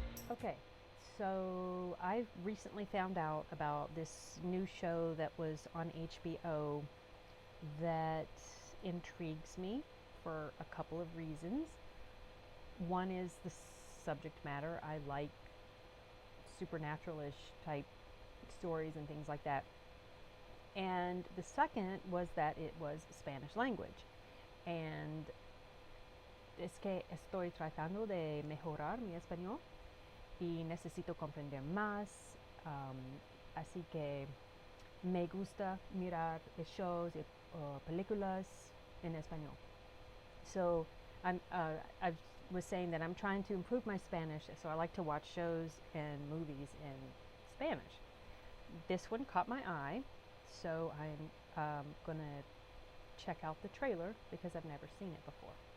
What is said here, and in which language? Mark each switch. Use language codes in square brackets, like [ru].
[en] Okay, so I recently found out about this new show that was on HBO that intrigues me for a couple of reasons. One is the subject matter. I like supernatural-ish type stories and things like that. And the second was that it was Spanish language. [es] And es que estoy tratando de mejorar mi español y necesito comprender más, así que me gusta mirar shows y películas en español. [en] So I was saying that I'm trying to improve my Spanish, so I like to watch shows and movies in Spanish. This one caught my eye, so I'm going to check out the trailer because I've never seen it before.